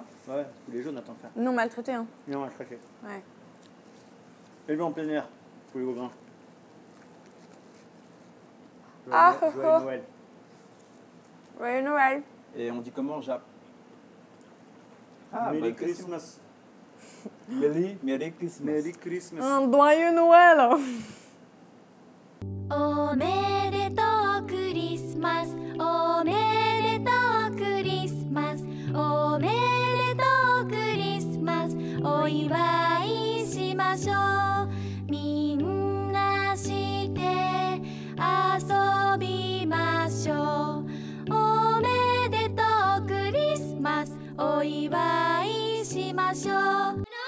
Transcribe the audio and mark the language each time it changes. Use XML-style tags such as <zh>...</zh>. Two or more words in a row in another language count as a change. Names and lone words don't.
<fr>Ouais, tous les jours on attend de faire. Non maltraité, hein. Non, on va craquer. Ouais. Élevé en plein air, pour les gros grains. Ah, Joyeux Noël. Joyeux Noël. Et on dit comment au Japon?</fr> <en>Merry</en> <fr>bonne question.</fr> <en>Christmas. Merry Christmas. Merry Christmas.</en> <fr>Un joyeux Noël.</fr> <ja>おめでとうクリスマスおめでとうクリスマスおめでとうクリスマスお祝いしましょうみんなして遊びましょうおめでとうクリスマスお祝いしましょう</ja>